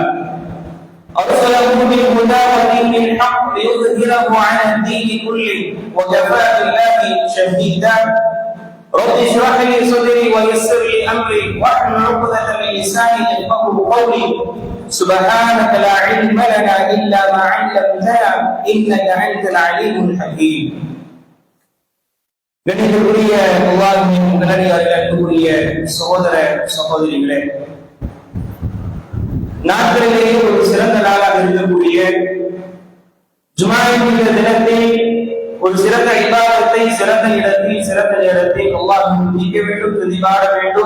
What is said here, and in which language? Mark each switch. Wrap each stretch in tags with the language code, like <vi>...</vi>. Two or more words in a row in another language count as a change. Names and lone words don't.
<ar>أرسله بالهدى ودين الحق ليظهره على الدين كله وكفى بالله شهيدا. رب اشرح لي صدري ويسر لي أمري واحلل عقدة من لساني يفقهوا قولي. سبحانك لا علم لنا إلا ما علمتنا إنك أنت العليم الحكيم.</ar> <ta>கணிதக்குரிய அல்லாஹ்வின் நல்லடியார்களே, அன்புக்குரிய சகோதர சகோதரிகளே, நாட்களிலேயே ஒரு சிறந்த நாளாக இருக்கக்கூடிய ஜும்ஆவுடைய தினத்தில் ஒரு சிறந்த இபாதத்தை சிறந்த இடத்தில் சிறந்த நேரத்தில் அல்லாஹ்வை துதிக்க வேண்டும், துதிபாட வேண்டும்.</ta>